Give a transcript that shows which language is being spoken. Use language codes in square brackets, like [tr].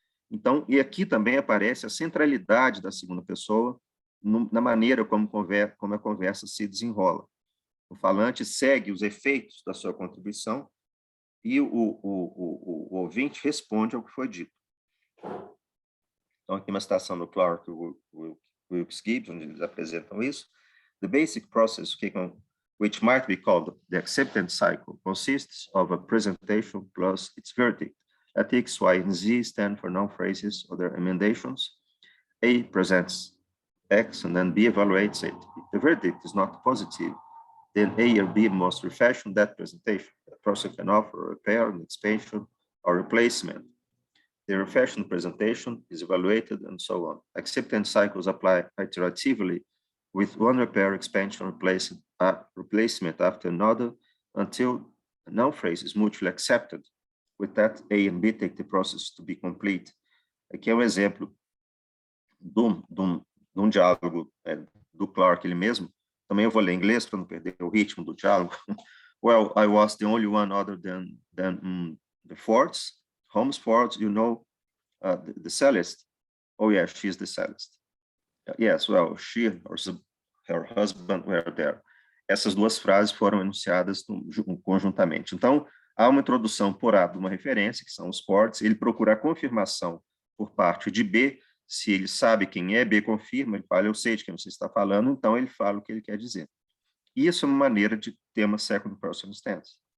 [pt] Então, e aqui também aparece a centralidade da segunda pessoa na maneira como a conversa se desenrola. O falante segue os efeitos da sua contribuição e o ouvinte responde ao que foi dito. Então, aqui uma citação do Clark e Wilkes Gibbs, onde eles apresentam isso. [en] The basic process, which might be called the acceptance cycle, consists of a presentation plus its verdict. Let X, Y, and Z stand for noun phrases or their emendations. A presents X and then B evaluates it. If the verdict is not positive, then A or B must refashion that presentation. The process can offer a repair, an expansion, or replacement. The refashioned presentation is evaluated and so on. Acceptance cycles apply iteratively with one repair, expansion, replacement after another until a noun phrase is mutually accepted. With that, A and B take the process to be complete. [pt] Aqui é um exemplo de um diálogo do Clark, ele mesmo. Também eu vou ler em inglês para não perder o ritmo do diálogo. [en] Well, I was the only one other than the Fords, Holmes Ford, you know, the cellist. Oh, yeah, she's the cellist. Yes, well, she or her husband were there. [pt] Essas duas frases foram enunciadas conjuntamente. Então, há uma introdução por A de uma referência, que são os Fords, ele procura a confirmação por parte de B. Se ele sabe quem é, B confirma, ele fala, eu sei de quem você está falando, então ele fala o que ele quer dizer. Isso é uma maneira de ter uma second person tense.